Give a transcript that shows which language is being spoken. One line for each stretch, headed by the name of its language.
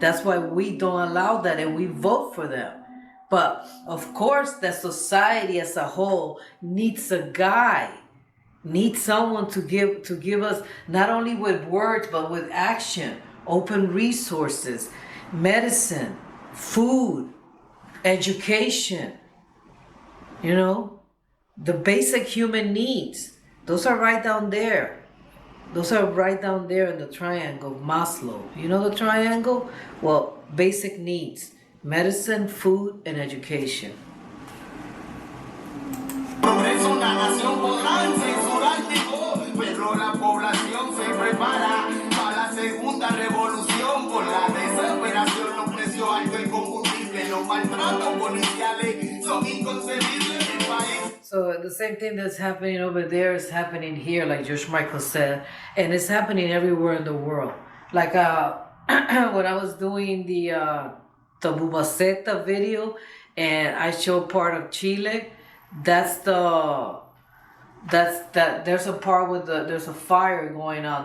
English: That's why we don't allow that, and we vote for them. But of course, the society as a whole needs a guide, needs someone to give us, not only with words, but with action, open resources, medicine, food, education, you know, the basic human needs. Those are right down there. Those are right down there in the triangle, Maslow. You know the triangle? Well, basic needs, medicine, food, and education.
Spanish: Progreso, la nación podrán censurar mi voz, pero la población se prepara para la segunda revolución por la desesperación, los precios altos del combustible, los maltratos policiales son inconcebibles en el país.
English: So the same thing that's happening over there is happening here, like George Michael said, and it's happening everywhere in the world. Like when I was doing the Bubaceta video, and I showed part of Chile, there's a part with there's a fire going on.